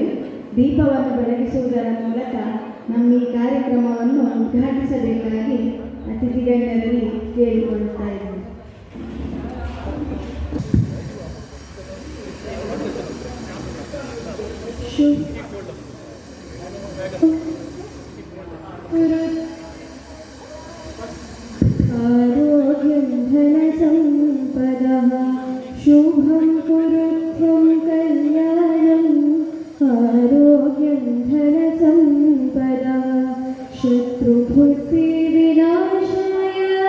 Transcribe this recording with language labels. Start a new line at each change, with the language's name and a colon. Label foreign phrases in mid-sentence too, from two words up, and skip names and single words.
Kannada: ದೀಪವನ್ನು ಬೆಳಗಿಸುವುದರ ಮೂಲಕ ನಮ್ಮ ಈ ಕಾರ್ಯಕ್ರಮವನ್ನು ಉದ್ಘಾಟಿಸಬೇಕಾಗಿ ಅತಿಥಿಗಣ್ಯರಲ್ಲಿ ಕೇಳಿಕೊಳ್ಳುತ್ತಾ ಇದ್ದೇವೆ.
Sanskrit: आरोग्यं धनसम्पदः शुभं कुरुध्वं कल्याणम् आरोग्यं धनसम्पदः शत्रुबुद्धिविनाशाय